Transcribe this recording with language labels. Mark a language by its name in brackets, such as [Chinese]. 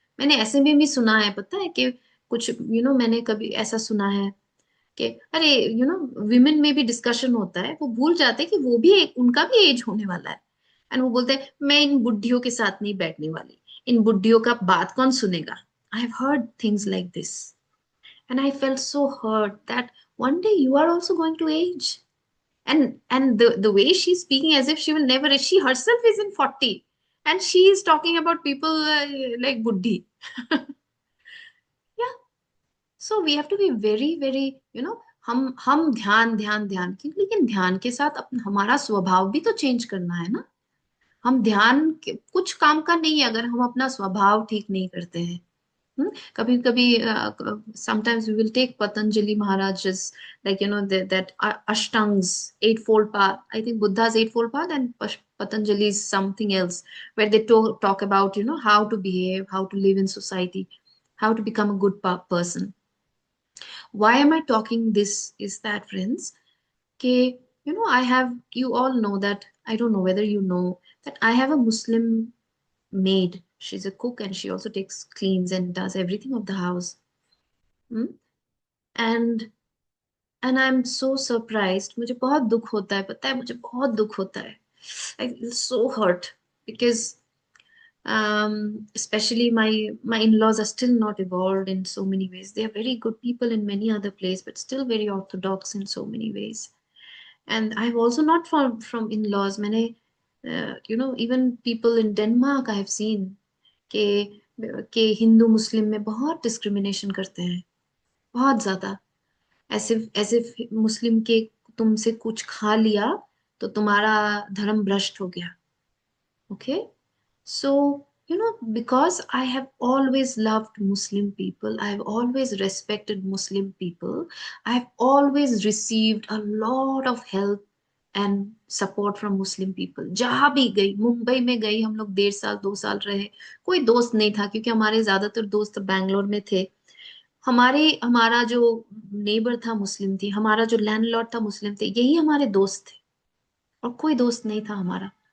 [Hindi] मैंने ऐसे में भी सुना है पता है कि कुछ, मैंने कभी ऐसा सुना है कि अरे, विमेन में भी डिस्कशन होता है, वो भूल जाते हैं कि वो भी एक, उनका भी एज होने वाला है। एंड वो बोलते हैं मैं इन बुढ़ियों के साथ नहीं बैठने वाली, इन बुढ़ियों का बात कौन सुनेगा। [English] I have heard things like this and I felt so hurt that one day you are also going to age. And the way she's speaking as if she will never age, she herself is in 40 and she is talking about people like buddhi. Yeah, so we have to be very very, [Hindi] हम ध्यान ध्यान ध्यान की, लेकिन ध्यान के साथ हमारा स्वभाव भी तो चेंज करना है ना। हम कुछ काम का नहीं है अगर हम अपना स्वभाव ठीक नहीं करते हैं। कभी कभी [English] sometimes we will take Patanjali Maharaj's, like that Ashtangs eightfold path. I think Buddha's eightfold path and Patanjali's something else, where they talk about how to behave, how to live in society, how to become a good person. Why am I talking this? Is that, friends, okay, you all know that, I don't know whether you know that I have a Muslim maid. She's a cook and she also takes cleans and does everything of the house. Hmm? And I'm so surprised. [Hindi] मुझे बहुत दुख होता है, पता है, मुझे बहुत दुख होता है। [English] I feel so hurt because especially my in-laws are still not evolved in so many ways. They are very good people in many other places, but still very orthodox in so many ways. And I've also not from in-laws. [Hindi] मैंने [English] even people in Denmark I have seen [Hindi] कि हिंदू मुस्लिम में बहुत discrimination करते हैं, बहुत ज्यादा। ऐसे ऐसे मुस्लिम के तुमसे कुछ खा लिया तो तुम्हारा धर्म भ्रष्ट हो गया। Okay, so [English] because I have always loved Muslim people, I have always respected Muslim people, I have always received a lot of help and support from Muslim people. [Hindi] जहां भी गई, मुंबई में गई, हम लोग 1.5 साल 2 साल रहे, कोई दोस्त नहीं था क्योंकि हमारे ज्यादातर दोस्त बैंगलोर में थे। हमारा जो नेबर था मुस्लिम थी, हमारा जो लैंडलॉर्ड था मुस्लिम थे, यही हमारे दोस्त थे, और कोई दोस्त नहीं था हमारा।